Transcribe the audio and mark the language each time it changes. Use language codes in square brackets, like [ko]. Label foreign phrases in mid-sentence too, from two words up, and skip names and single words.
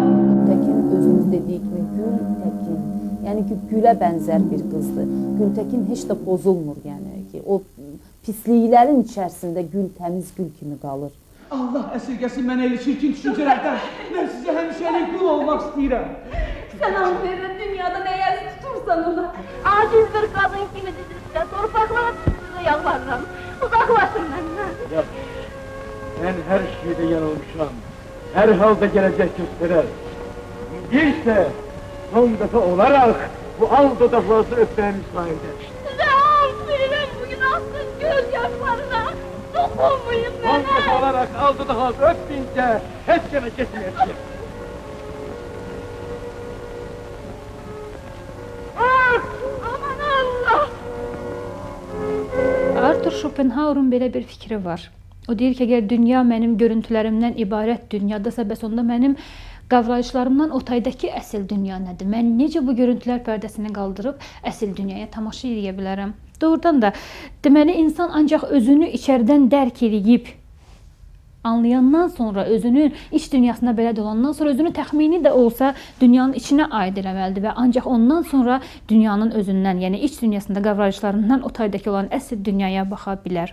[az] Gültekin özünüz dediyi kimi Gültekin, yəni ki, gülə bənzər bir qızdır. Gültekin heç də pozulmur, yəni ki, o pisliklərin içərisində gül təmiz gül kimi qalır. Allah əsirgəsin mənə elə çirkin düşüncələrdən. Mən sizə həmişəlik qul olmaq istəyirəm. [tr] Sen an verir dünyada ne yer tutursan ona. Aciz bir kadın kimi dizilse torpaklara size yalvarırım. Uzaklaşın benden. Ya, ben her şeyde yanılmışam. Her halde gelecek gösterer. Değilse son defa olarak bu al dudaklarını öpmeye müsaade. Size ağız veririm bugün aksın gözyaşlarına. Dokunmayın bana. Son defa olarak al dudaklarını öpmeyince hiç gene geçmeyecek. Aman Allah! [az] Arthur Schopenhauer'un belə bir fikri var. O deyir ki, əgər dünya mənim görüntülərimdən ibarət dünyadasa, bəs onda mənim qavrayışlarımdan otaydakı əsl dünya nədir? Mən necə bu görüntülər pərdəsini qaldırıb əsl dünyaya tamaşa edə bilərəm? Doğrudan da, deməli, insan ancaq özünü içərdən dərk edib, anlayandan sonra, özünün iç dünyasına belə dolandan sonra özünü təxmini də olsa dünyanın içinə aid eləməlidir və ancaq ondan sonra dünyanın özündən, yəni iç dünyasında qavrayışlarından o taydakı olan əsl dünyaya baxa bilər.